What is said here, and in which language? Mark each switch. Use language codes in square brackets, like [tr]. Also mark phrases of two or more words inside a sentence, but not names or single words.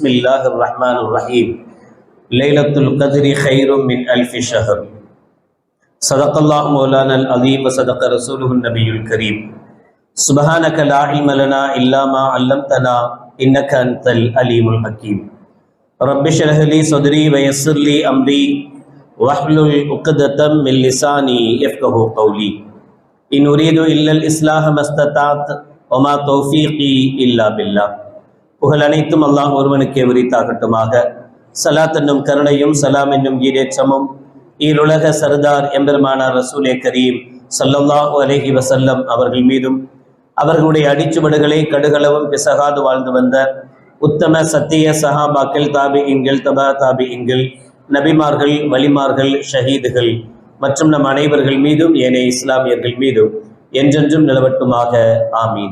[ar] الله الرحمن الرحيم ليلة القدر خير من ألف شهر صدق الله مولانا العظيم وصدق رسوله النبي الكريم سبحانك لا علم لنا إلا ما علمتنا إنك أنت العليم الحكيم رب اشرح لي صدري ويسر لي أمري واحلل عقدة من لساني يفقهوا قولي إن أريد إلا الإصلاح ما استطعت وما توفيقي إلا بالله. [ta] புகழ் அனைத்தும் அல்லாஹ் ஒருவனுக்கே உரித்தாகட்டுமாக. ஸலாத் என்னும் கருணையும் சலாம் என்னும் ஈடேற்றமும் ஈருலக சர்தார் எம்பெருமானார் ரசூலே கரீம் [ar] صلى الله عليه وسلم [ta] அவர்கள் மீதும் அவர்களுடைய அடிச்சுவடுகளை கடுகளவும் பிசகாது வாழ்ந்து வந்த உத்தம சத்திய சஹாபாக்கள் தாபிஈன்கள் தபா தாபிஈன்கள் நபிமார்கள் வலிமார்கள் ஷஹீதுகள் மற்றும் நம் அனைவர்கள் மீதும் ஏனைய இஸ்லாமியர்கள் மீதும் என்றென்றும் நிலவட்டுமாக ஆமீன்.